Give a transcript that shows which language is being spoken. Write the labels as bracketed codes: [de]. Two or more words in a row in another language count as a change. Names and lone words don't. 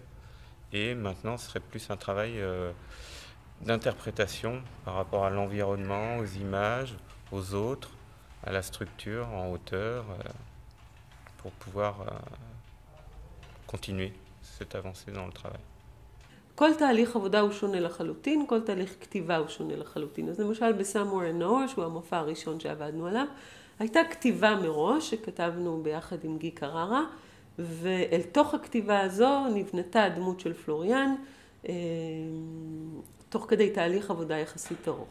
[fr] Et maintenant, ce serait plus un travail d'interprétation par rapport à l'environnement, aux images, aux autres, à la structure en hauteur, pour pouvoir continuer cette avancée dans le travail. [he] כל תהליך עבודה הוא שונה לחלוטין, כל תהליך כתיבה הוא שונה לחלוטין. אז למשל בסמואר אנד נור, שהוא המופע הראשון שעבדנו עליו, הייתה כתיבה מראש שכתבנו ביחד עם גי קררה, ואל תוך הכתיבה הזו נבנתה הדמות של פלוריאן, תוך כדי תהליך עבודה יחסית ארוך.